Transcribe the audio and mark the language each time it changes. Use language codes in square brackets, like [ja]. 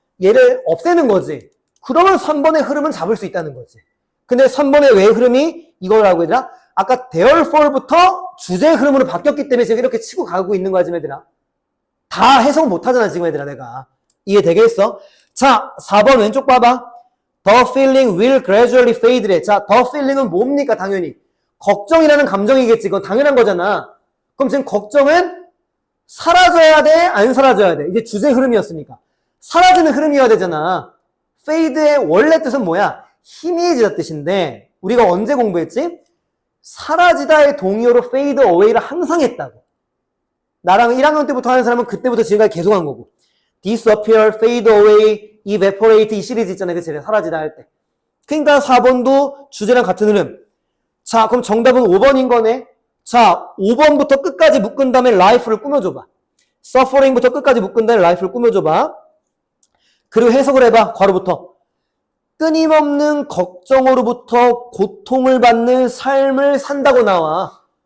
[ko] 얘를 없애는 거지. 그러면 3번의 흐름은 잡을 수 있다는 거지. 근데 3번의 왜 흐름이 이거라고 얘들아? 아까 therefore부터 주제 흐름으로 바뀌었기 때문에 지금 이렇게 치고 가고 있는 거야, 지금 얘들아. 다 해석 못 하잖아, 지금 얘들아, 내가. 이해되겠어? 자, 4번 왼쪽 봐봐. [en] The feeling will gradually fade래. [ko] 자, the feeling은 뭡니까, 당연히? 걱정이라는 감정이겠지. 그건 당연한 거잖아. 그럼 지금 걱정은 사라져야 돼? 안 사라져야 돼? 이게 주제 흐름이었으니까. 사라지는 흐름이어야 되잖아. fade의 원래 뜻은 뭐야? 희미해지다 뜻인데, 우리가 언제 공부했지? 사라지다의 동의어로 fade away를 항상 했다고. 나랑 1학년 때부터 하는 사람은 그때부터 지금까지 계속 한 거고. disappear, fade away, evaporate 이 시리즈 있잖아요. 그치? 사라지다 할 때. 그러니까 4번도 주제랑 같은 흐름. 자, 그럼 정답은 5번인 거네. 자, 5번부터 끝까지 묶은 다음에 life를 꾸며줘봐. suffering부터 끝까지 묶은 다음에 life를 꾸며줘봐. 그리고 해석을 해봐. 괄호부터. 끊임없는 걱정으로부터 고통을 받는 삶을 산다고 나와.